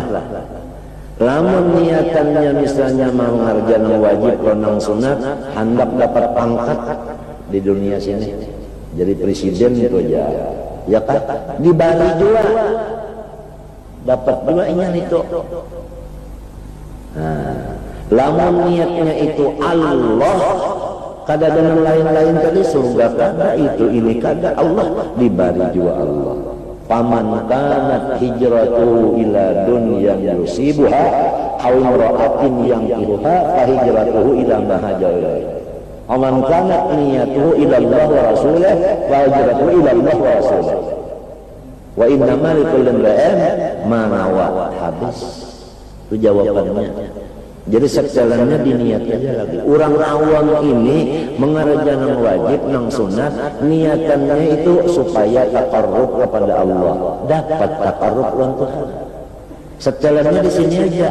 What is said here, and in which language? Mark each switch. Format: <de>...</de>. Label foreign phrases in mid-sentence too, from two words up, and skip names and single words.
<bjn>Lamun niatannya misalnya mau mengerjakan wajib lawan nang sunat, hendak dapat pangkat di dunia sini, jadi presiden itu aja, ya kan? Di Bali juga dapat juga ingat itu. Nah, lamun niatnya itu Allah, kada dengan lain-lain tadi surga kada, itu ini kada, Allah di Bali juga Allah.</bjn> <ar>فمن كانت هجرته إلى دنيا يصيبها أو امرأة ينكحها ف هجرته إلى ما هاجر إليه. أمن كانت نيته إلى الله و رسوله و هجرته إلى الله و رسوله. و إنما لكل امرئ ما نوى.</ar> <bjn>Habis. Itu jawabannya. Jadi sekjalannya diniat aja lagi. Orang awam ini mengerjakan wajib nang sunat, niatannya itu supaya taqarrub kepada Allah, dapat taqarrub lawan Tuhan. Sejalannya di sini aja.</bjn>